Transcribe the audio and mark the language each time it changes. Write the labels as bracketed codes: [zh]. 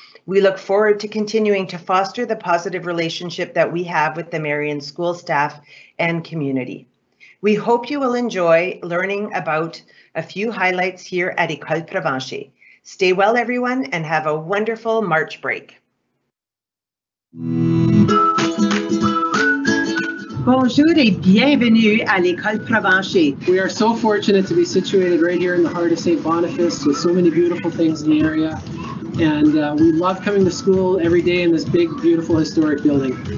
[en] We look forward to continuing to foster the positive relationship that we have with the Marion School staff and community. We hope you will enjoy learning about a few highlights here at École Provencher. Stay well, everyone, and have a wonderful March break. [fr] Bonjour et bienvenue à l'École Provencher. [en] We are so fortunate to be situated right here in the heart of St. Boniface with so many beautiful things in the area. And we love coming to school every day in this big, beautiful, historic building.